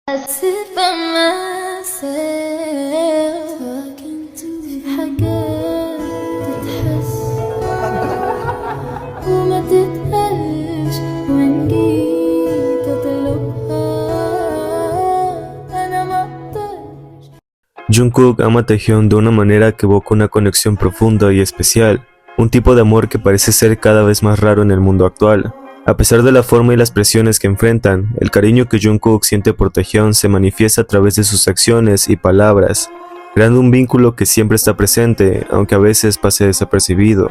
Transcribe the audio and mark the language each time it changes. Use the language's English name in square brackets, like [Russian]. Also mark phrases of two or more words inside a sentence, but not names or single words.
[English] sit by myself talking to [Arabic] في حاجات تتحس وما تتقالش وإن جيت أطلبها أنا مقدرش. [Spanish] Jungkook ama a Taehyung de una manera que evoca una conexión profunda y especial, un tipo de amor que parece ser cada vez más raro en el mundo actual. A pesar de la forma y las presiones que enfrentan, el cariño que Jungkook siente por Taehyung se manifiesta a través de sus acciones y palabras, creando un vínculo que siempre está presente, aunque a veces pase desapercibido.